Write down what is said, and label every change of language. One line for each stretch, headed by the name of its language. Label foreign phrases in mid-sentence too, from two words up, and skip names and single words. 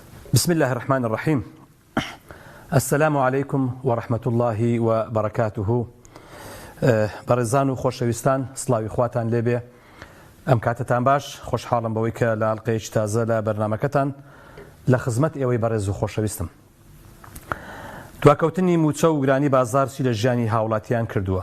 Arabic: بسم الله الرحمن الرحيم. السلام عليكم ورحمة الله وبركاته.
Central Kurdish: بەڕێزان و خۆشەویستان، سڵاوی خواتان لێبێ. ئەم کاتتان باش، خۆشحاڵم بەوەی کە لە ئەڵقەیەکی تازە لە بەرنامەکەتان لە خزمەت ئێوەی بەڕێز و خۆشەویستم. دواکەوتنی موچە و گرانی بازارچی لە ژیانی هاوڵاتیان کردووە.